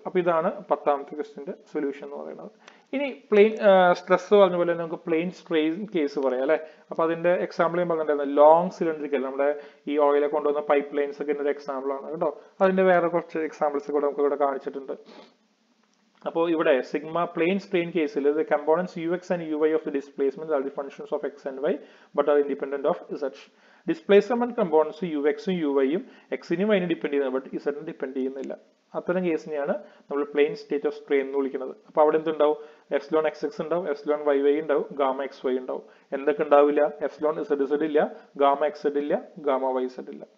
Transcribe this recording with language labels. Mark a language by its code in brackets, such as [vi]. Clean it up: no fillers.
[ml] അപ്പൊ ഇതാണ് 10ാമത്തെ ക്വസ്റ്റിന്റെ സൊല്യൂഷൻ എന്ന് പറയുന്നത്. ഇനി പ്ലെയിൻ സ്ട്രെസ് പറഞ്ഞ പോലെ നമുക്ക് പ്ലെയിൻ സ്ട്രെയിൻ കേസ് പറയാം അല്ലെ. അപ്പൊ അതിന്റെ എക്സാമ്പിൾ ഞാൻ പറഞ്ഞിട്ടുണ്ടായിരുന്നു, ലോങ് സിലിണ്ടറിക്കൽ, നമ്മുടെ ഈ ഓയിലെ കൊണ്ടുവന്ന പൈപ്പ് ലൈൻസ് ഒക്കെ ഒരു എക്സാമ്പിൾ ആണ് കേട്ടോ. അതിന്റെ വേറെ കുറച്ച് എക്സാമ്പിൾസ് കൂടെ നമുക്ക് ഇവിടെ കാണിച്ചിട്ടുണ്ട്. അപ്പോൾ ഇവിടെ സിഗ്മ പ്ലെയിൻ സ്ട്രെയിൻ കേസിൽ [en] the components ux and uy of the displacement are the functions of x and y but are independent of z. [ml] Displacement components ux-ഉം uy-യും x-നും y-നും depend ചെയ്യുന്നത്, ബട്ട് z-നും ഡിപ്പെൻഡ് ചെയ്യുന്നില്ല. അത്തരം കേസിനെയാണ് നമ്മൾ പ്ലെയിൻ സ്റ്റേറ്റ് ഓഫ് സ്ട്രെയിൻ എന്ന് വിളിക്കുന്നത്. അപ്പൊ അവിടെ എന്തുണ്ടാവും? എപ്സിലോൺ xx ഉണ്ടാവും, എപ്സിലോൺ yy ഉണ്ടാവും, ഗാമ xy ഉണ്ടാവും. എന്തൊക്കെ ഉണ്ടാവില്ല? എപ്സിലോൺ zz ഇല്ല, ഗാമ xz ഇല്ല, ഗാമ yz ഇല്ല.